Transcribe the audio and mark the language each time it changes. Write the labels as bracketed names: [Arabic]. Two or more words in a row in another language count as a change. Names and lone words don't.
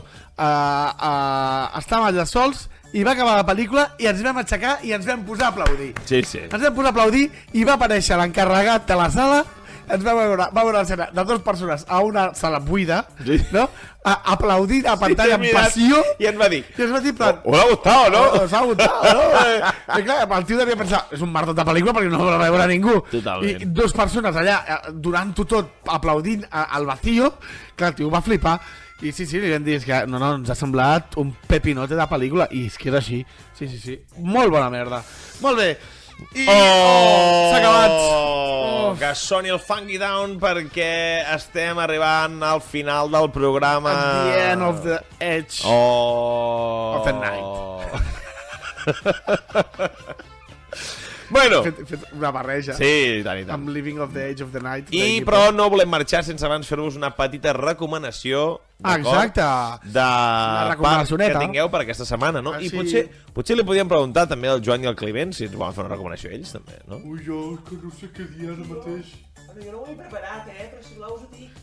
[Catalan] Estàvem allà sols i va acabar la pel·lícula i ens vam aixecar i ens vam posar a aplaudir. Sí. Ens vam posar a aplaudir i va aparèixer l'encarregat de la sala. Ens va veure l'escena de 2 persones a una sala buida, no? Aplaudint a pantalla amb passió. I ens va dir, plan, [Spanish] ¿os ha gustado, no? Os ha gustado, no? [Catalan] I clar, el tio devia pensar, és un maratot de pel·lícula perquè no la va veure ningú. Totalment. I 2 persones allà durant-ho tot aplaudint [Spanish] al vacío. [Catalan] Clar, el tio va flipar. I sí, li vam dir, és que no, ens ha semblat un pepinote de pel·lícula. I és que era així. Sí. Molt bona merda. Molt bé. I s'ha acabat. Que soni el Funky Down perquè estem arribant al final del programa. [English] At the end of the edge of the night. [Catalan] Bueno, he fet una barreja. Sí, tant. Amb Living of the Edge of the Night. Però no volem marxar sense abans fer-vos una petita recomanació. Exacte. Una recomanacioneta que tingueu per aquesta setmana, no? I potser li podíem preguntar també al Joan i al Climent si ens volen fer una recomanació ells també, no? Ui, jo que no sé què dir ara mateix. Jo no ho he preparat, però si voleu us ho dic.